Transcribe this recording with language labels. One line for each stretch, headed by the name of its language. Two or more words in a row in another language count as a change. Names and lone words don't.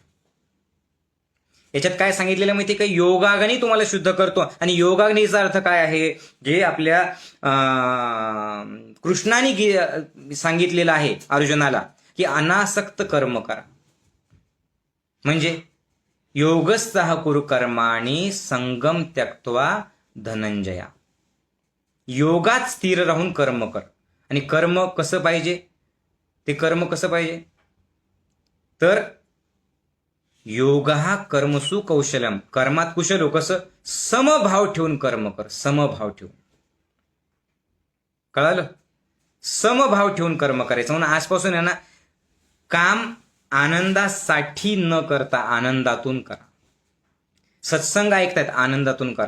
Marathi: याच्यात काय सांगितलेलं माहिती का? योगाग्नी तुम्हाला शुद्ध करतो. आणि योगाग्नीचा अर्थ काय आहे? जे आपल्या कृष्णाने सांगितलेलं आहे अर्जुनाला की अनासक्त कर्म करा.
Sanskrit: म्हणजे योगस्थः कुरु कर्माणि संगम त्यक्त्वा धनंजया.
Marathi: योगात स्थिर राहून कर्म कर. आणि कर्म कसं पाहिजे? ते कर्म कसं पाहिजे? तर योग हा
Sanskrit: कर्मसु कौशलम,
Marathi: कर्मात कुशल हो. कसं? समभाव ठेवून कर्म कर. समभाव ठेवून, कळालं? समभाव ठेवून कर्म करायचं. म्हणून आजपासून आहे ना, काम आनंदासाठी न करता आनंदातून करा. सत्संग ऐकतायत, आनंदातून करा.